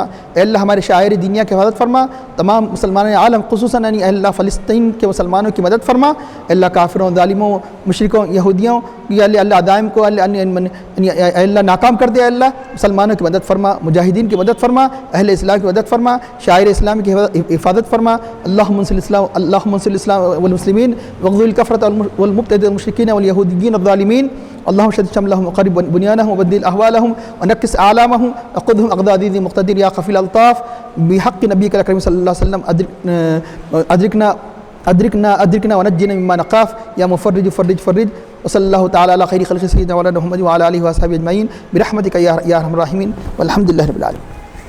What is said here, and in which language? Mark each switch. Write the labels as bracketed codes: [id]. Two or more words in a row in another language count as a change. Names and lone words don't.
[ur] اے اللہ ہمارے شاعر دینیا کی حفاظت فرما، تمام مسلمان عالم خصوصاً اے اللہ فلسطین کے مسلمانوں کی مدد فرما۔ اے اللہ کافروں، ظالموں، مشرکوں، یہودیوں [ar] یا اللہ [ur] دائم کو اے اللہ ناکام کر دے۔ اے اللہ مسلمانوں کی مدد فرما، مجاہدین کی مدد فرما، اہل اسلام کی مدد فرما، شاعر اسلام کی حفاظت فرما۔ [ar] اللہم انصر الاسلام والمسلمین واغزل الکفرة والمبتدع المشرکین والیہودیین الظالمین، اللہم شدد شملہم وقرب بنیانہم وبدل احوالہم ونکس اعلامہم وقدہم اقضاء عزیز مقتدر یا خفی الالطاف بحق نبیک الاکرم صلی اللہ علیہ وسلم ادرکنا ونجنا مما نخاف یا مفرج فرج وصلی اللہ تعالی علی خیر خلق سیدنا مولانا محمد وعلی آلہ وصحبہ اجمعین برحمتک یا ارحم الراحمین والحمد للہ رب العالمین۔